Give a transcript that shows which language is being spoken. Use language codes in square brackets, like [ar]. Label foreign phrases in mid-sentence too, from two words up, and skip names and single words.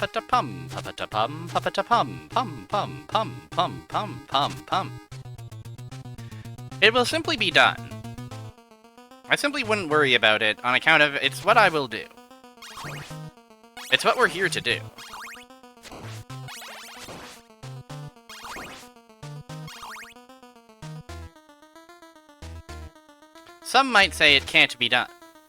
[en] da pum pa da pum pa da pum pum pum pum pum pum pum pum. It will simply be done. I simply wouldn't worry about it on account of it's what I will do. It's what we're here to do. Some might say it can't be done.